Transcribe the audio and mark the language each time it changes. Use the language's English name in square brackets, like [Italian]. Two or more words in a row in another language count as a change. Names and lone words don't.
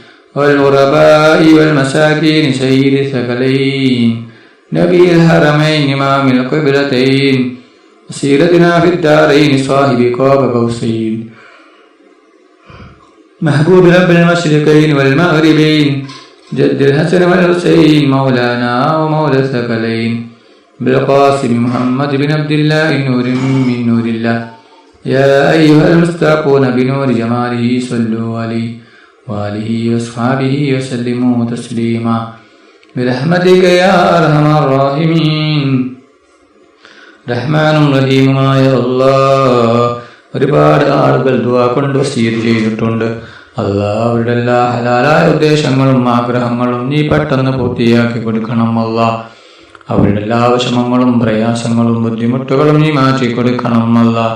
[Arabic] والغرباء والمساكين سيد الثقلين نبي الحرمين إمام القبلتين سيرتنا في الدارين صاحب قاب قوسين محبوب رب المشرقين والمغربين جد الحسن والحسين مولانا ومولى الثقلين بالقاسم محمد بن عبد الله نور من نور الله. يا أيها المستقون بنور جماله صلوا عليه وآله وأصحابه وسلموا تسليما برحمتك يا أرحم الراحمين. [Malayalam] റഹ്മാനും റഹീമുമായ അല്ലാഹ്, ഒരുപാട് ആളുകൾ ദുആ കൊണ്ട് വസിയത്ത് ചെയ്തിട്ടുണ്ട്. അല്ലാഹ് അവരുടെ എല്ലാ ഹലാലായ ഉദ്ദേശങ്ങളും ആഗ്രഹങ്ങളും നീ പെട്ടെന്ന് പൂർത്തിയാക്കി കൊടുക്കണം അല്ലാഹ്. അവരുടെ എല്ലാ വിഷമങ്ങളും പ്രയാസങ്ങളും ബുദ്ധിമുട്ടുകളും നീ മാറ്റി കൊടുക്കണം അല്ലാഹ്.